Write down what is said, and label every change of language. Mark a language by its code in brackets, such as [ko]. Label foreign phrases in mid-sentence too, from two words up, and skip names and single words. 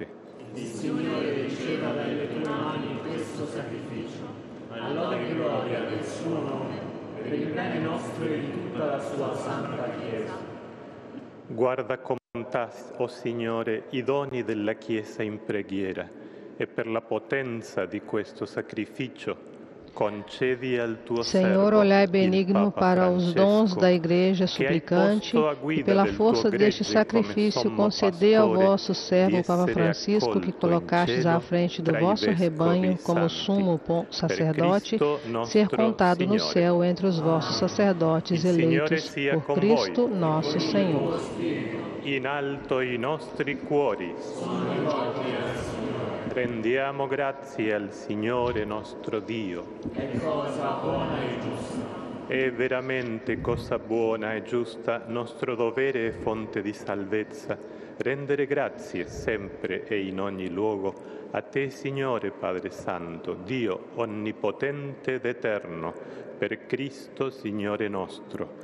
[it] Il Signore riceva dalle tue mani questo sacrificio, all'onore e gloria del suo nome, per il bene nostro e di tutta la sua santa Chiesa. Guarda con bontà, o Signore, i doni della Chiesa in preghiera e per la potenza di questo sacrificio concedi al tuo [pt] Senhor, [it] servo, [pt] olhai [it] il [pt] benigno [it] Papa [pt] para os dons [it] Francesco, [pt] da Igreja [it] che hai [pt] suplicante [it] posto a [pt] e [it] guida [pt] pela [it] del [pt] força [it] tuo [pt] deste [it] gregge come [pt] sacrifício [it] sommo [pt] concedei ao [it] pastore [pt] vosso servo, [it] di [pt] o Papa [it] essere [pt] Francisco, que [it] accolto in [pt] colocastes à [it] cielo [pt] frente do [it] tra i [pt] vosso [it] vescovi [pt] rebanho como [it] santi. [pt] sumo [it] Per [pt] sacerdote, [it] Cristo [pt] ser [it] nostro [pt] contado no [it] Signore. [pt] céu entre os vossos sacerdotes [it] Il Signore [pt] eleitos [it] sia [pt] por [it] con [pt] Cristo [it] voi. [pt] nosso Senhor. [it] In alto i nostri cuori. Rendiamo grazie al Signore nostro Dio. È cosa buona e giusta. È veramente cosa buona e giusta, nostro dovere e fonte di salvezza, rendere grazie sempre e in ogni luogo a Te, Signore Padre Santo, Dio onnipotente ed eterno, per Cristo Signore nostro.